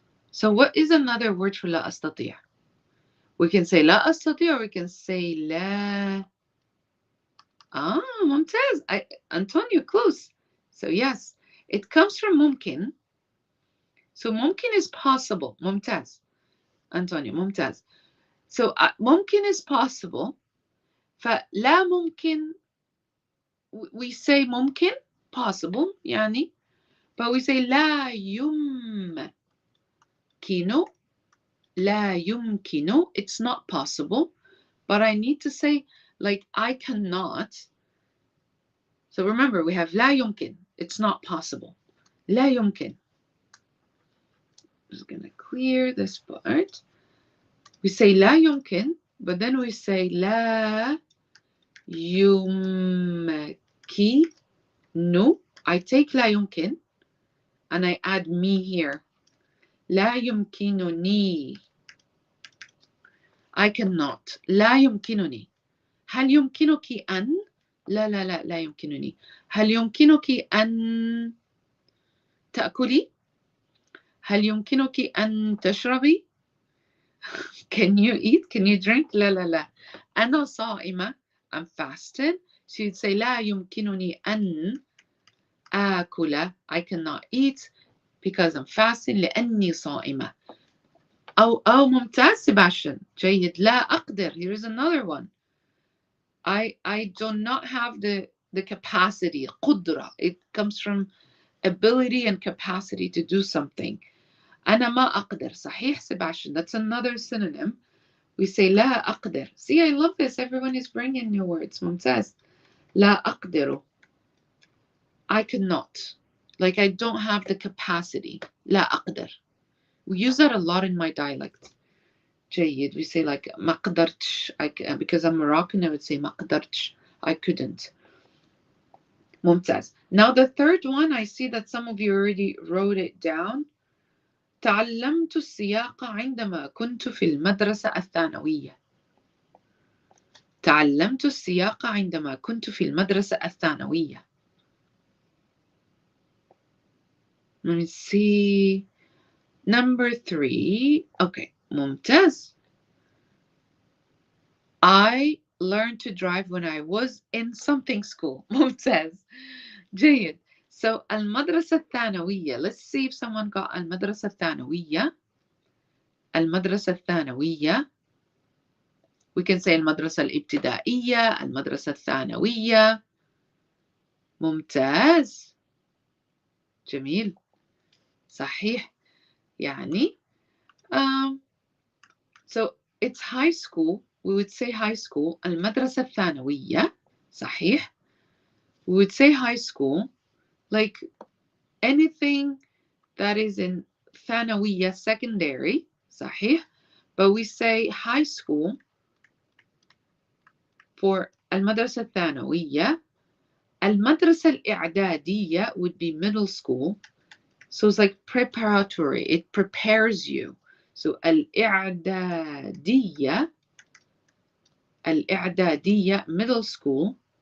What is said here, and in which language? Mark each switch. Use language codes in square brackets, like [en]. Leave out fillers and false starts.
[en] So what is another word for لا أستطيع? We can say لا أستطيع or we can say لا. ممتاز. Antonio, close. So yes, it comes from ممكن. So ممكن is possible. [ar] ممتاز. [en] Antonio, ممتاز. So ممكن is possible. [ar] فلا ممكن, [en] we say [ar] ممكن, possible يعني. [en] But we say لا يمكن. [ar] لا يمكن. [en] It's not possible. But I need to say, like, I cannot. So remember, we have لا يمكن. It's not possible. لا يمكن. I'm just going to clear this part. We say لا يمكن, but then we say لا يمكن. I take لا يمكن and I add me here. [ar] لا يمكنني. [en] I cannot. [ar] لا يمكنني. هل يمكنك أن؟ لا لا لا لا يمكنني. هل يمكنك أن تأكلي؟ هل يمكنك أن تشربي؟ [en] Can you eat? Can you drink? [ar] لا لا لا. أنا صائمة. [en] I'm fasting. So you'd say [ar] لا يمكنني أن آكل. [en] I cannot eat because I'm fasting [ar] لأني صائمة. أو ممتاز Sebastian. جيد. لا أقدر. [en] Here is another one. I do not have the capacity. [ar] قدرة. [en] It comes from ability and capacity to do something. [ar] أنا ما أقدر. صحيح Sebastian. [en] That's another synonym. We say لا أقدر. See, I love this. Everyone is bringing new words. [ar] ممتاز. لا أقدر. [en] I cannot. Like, I don't have the capacity. [ar] لا أقدر. [en] We use that a lot in my dialect. [ar] جيد. [en] We say like [ar] ما قدرتش. [en] Because I'm Moroccan, I would say ما قدرتش. I couldn't. ممتاز. Now the third one, I see that some of you already wrote it down. [ar] تعلمت السياقة عندما كنت في المدرسة الثانوية. تعلمت السياقة عندما كنت في المدرسة الثانوية. [en] Let me see. Number 3. Okay. ممتاز. I learned to drive when I was in something school. [ar] ممتاز. جيد. So المدرسة الثانوية. [en] Let's see if someone got [ar] المدرسة الثانوية. المدرسة الثانوية. [en] We can say المدرسة الابتدائية. [ar] المدرسة الثانوية. ممتاز. جميل. صحيح. [en] يعني so it's high school. We would say high school. [ar] المدرسة الثانوية. صحيح. [en] We would say high school. Like anything that is in ثانوية secondary. صحيح. But we say high school [ar] For المدرسة الثانوية. [en] المدرسة الإعدادية would be middle school. So it's like preparatory. It prepares you. So الإعدادية middle school.